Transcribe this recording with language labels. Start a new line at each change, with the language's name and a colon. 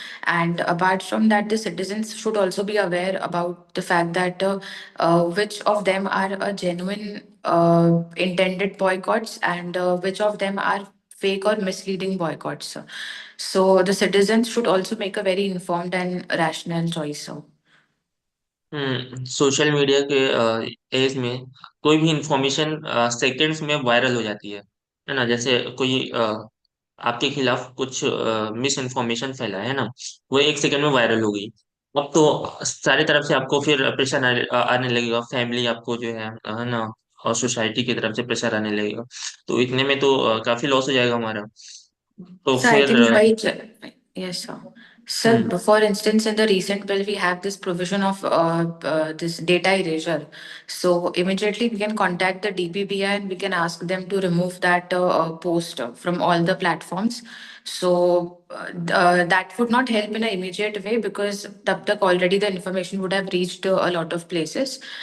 English: And apart from that, the citizens should also be aware about the fact that which of them are a genuine intended boycotts and which of them are fake or misleading boycotts. So the citizens should also make a very informed and rational choice.
Hindi: Social media के as में कोई भी information seconds में viral हो जाती है ना? जैसे कोई आपके खिलाफ कुछ मिस इन्फॉर्मेशन फैला है ना, वो एक सेकंड में वायरल हो गई। अब तो सारी तरफ से आपको फिर प्रेशर आने लगेगा, फैमिली आपको जो है ना, और सोसाइटी की तरफ से प्रेशर आने लगेगा। तो इतने में तो काफी लॉस हो जाएगा हमारा। तो
English: So I
Hindi: फिर
English: think yes, sir. Sir, for instance, in the recent bill, we have this provision of this data erasure. So immediately we can contact the DPBI and we can ask them to remove that post from all the platforms. So that would not help in an immediate way because
Hindi: tab tak
English: already the information would have reached a lot of places.